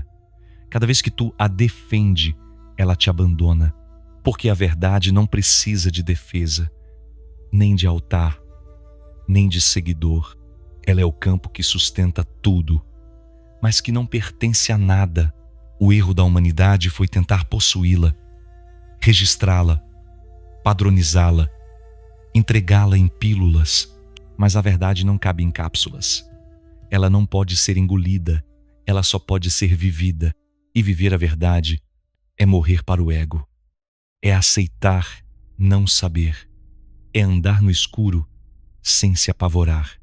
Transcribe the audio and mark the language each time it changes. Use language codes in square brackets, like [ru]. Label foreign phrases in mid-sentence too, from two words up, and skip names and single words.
[pt] Cada vez que tu a defende, ela te abandona. Porque a verdade não precisa de defesa, nem de altar, nem de seguidor. Ela é o campo que sustenta tudo, mas que não pertence a nada. O erro da humanidade foi tentar possuí-la, registrá-la, padronizá-la, entregá-la em pílulas. Mas a verdade não cabe em cápsulas. Ela não pode ser engolida, ela só pode ser vivida. E viver a verdade é morrer para o ego. É aceitar não saber. É andar no escuro sem se apavorar.